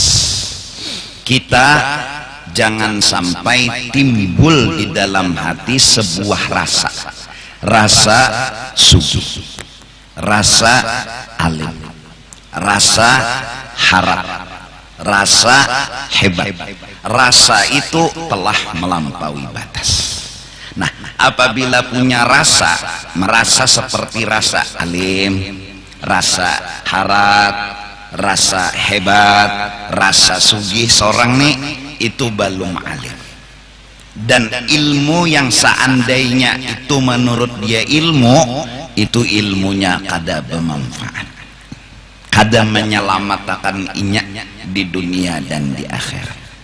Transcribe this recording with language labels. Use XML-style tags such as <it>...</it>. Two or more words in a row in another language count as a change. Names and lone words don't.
<id>Kita jangan sampai timbul di dalam hati sebuah rasa sugi, rasa alim, rasa harap, rasa hebat. Rasa itu telah melampaui batas. Nah, apabila punya rasa, merasa seperti rasa alim, rasa harap, rasa hebat, rasa sugih seorang nih, itu belum alim. Dan ilmu yang seandainya itu menurut dia ilmu, itu ilmunya kada bermanfaat, kada menyelamatkan inya di dunia dan di akhirat.</id>